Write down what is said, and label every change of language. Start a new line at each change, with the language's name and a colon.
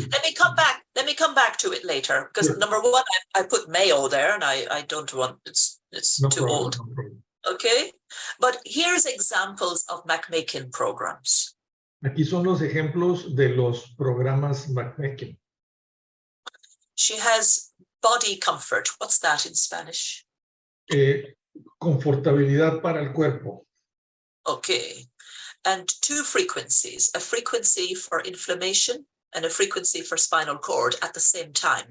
English: Let me come back to it later, because number one, I put Mayo there, and I don't want, it's no too problem, old. No problem. Okay, but here's examples of MagHealy programs.
Spanish: Aquí son los ejemplos de los programas MagHealy.
English: She has body comfort. What's that in Spanish?
Spanish: Confortabilidad para el cuerpo.
English: Okay. And two frequencies, a frequency for inflammation and a frequency for spinal cord at the same time.